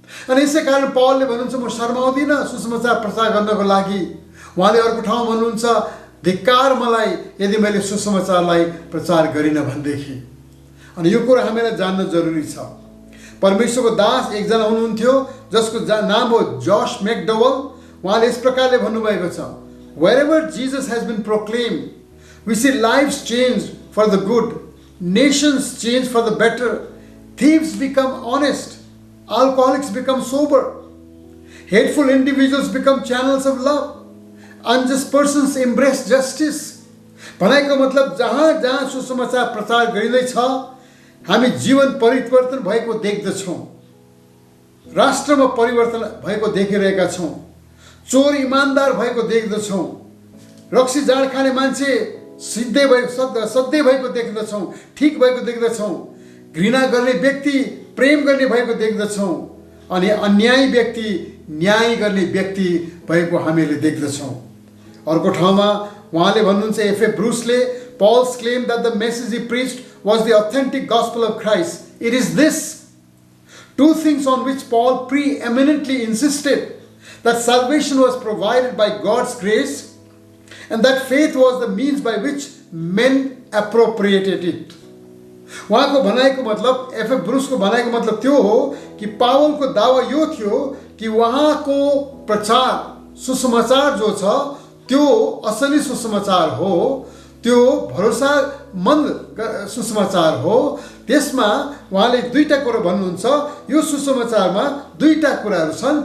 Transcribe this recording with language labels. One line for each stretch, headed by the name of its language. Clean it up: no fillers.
Nepali: अनि यसै कारण पौलले भन्नुहुन्छ, म शर्माउँदिनँ सुसमाचार प्रचार गर्नको लागि। उहाँले अर्को ठाउँ भन्नुहुन्छ, धिक्कार मलाई यदि मैले सुसमाचारलाई प्रचार गरिनँ भनेदेखि। अनि यो कुरा हामीलाई जान्न जरुरी छ। परमेश्वरको दास एकजना हुनुहुन्थ्यो जसको नाम हो जॉश मैकडोवेल। उहाँले यस प्रकारले भन्नुभएको छ,
English: wherever Jesus has been proclaimed, we see lives changed for the good, nations change for the better, thieves become honest, alcoholics become sober, hateful individuals become channels of love, unjust persons embrace justice.
Nepali: भनेको मतलब जहाँ जहाँ सुसमाचार प्रचार गरिँदैछ, हामी जीवन परिवर्तन भएको देख्दछौँ, राष्ट्रमा परिवर्तन भएको देखिरहेका छौँ, चोर इमान्दार भएको देख्दछौँ, रक्सी जाँड खाने मान्छे सधैँ भएको देख्दछौँ, ठिक भएको देख्दछौँ, घृणा गर्ने व्यक्ति प्रेम गर्ने भएको देख्दछौँ, अनि अन्यायी व्यक्ति न्याय गर्ने व्यक्ति भएको हामीले देख्दछौँ। अर्को ठाउँमा उहाँले भन्नुहुन्छ, FA.
English: ब्रुसले, Paul's claim that the message he preached was the authentic gospel of Christ. It is this. Two things on which Paul preeminently insisted: that salvation was provided by God's grace, and that faith was the means by which men appropriated it.
Nepali: उहाँको भनाइको मतलब, FA. ब्रुसको भनाइको मतलब त्यो हो कि पावलको दावा यो थियो कि उहाँको प्रचार सुसमाचार जो छ त्यो असली सुसमाचार हो, त्यो भरोसामन्द सुसमाचार हो। त्यसमा उहाँले दुईटा कुरा भन्नुहुन्छ, यो सुसमाचारमा दुईटा कुराहरू छन्।